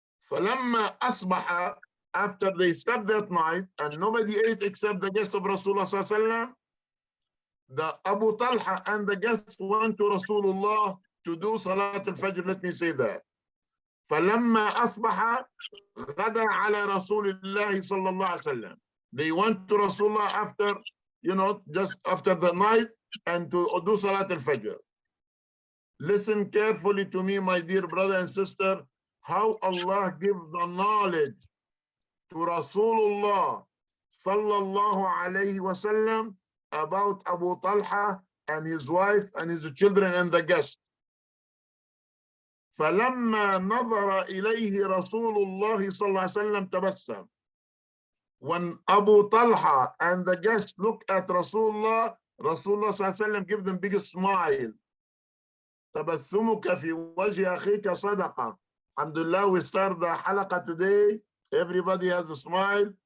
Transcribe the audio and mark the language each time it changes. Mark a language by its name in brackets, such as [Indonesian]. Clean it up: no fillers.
[Arabic] فلما أصبح, [English] after they slept that night and nobody ate except the guest of Rasulullah sallallahu alaihi wasallam, the Abu Talha and the guests went to Rasulullah to do Salat al-Fajr. Let me say that. [Arabic] فلما أصبح غدا على رسول الله صلى الله عليه وسلم. [English] They went to Rasulullah after, just after the night and to do Salat al-Fajr. Listen carefully to me, my dear brother and sister, how Allah gives the knowledge to Rasulullah sallallahu alayhi wasallam about Abu Talha and his wife and his children and the guests. [Arabic] فلما نظر إليه رسول الله صلى الله عليه وسلم تبسم. [English] When Abu Talha and the guests look at Rasulullah [Arabic] صلى الله عليه وسلم [English] give them biggest smile. [Arabic] تبسمك في وجه أخيك صدقة. [English] Alhamdulillah, we start the halaqa today. Everybody has a smile.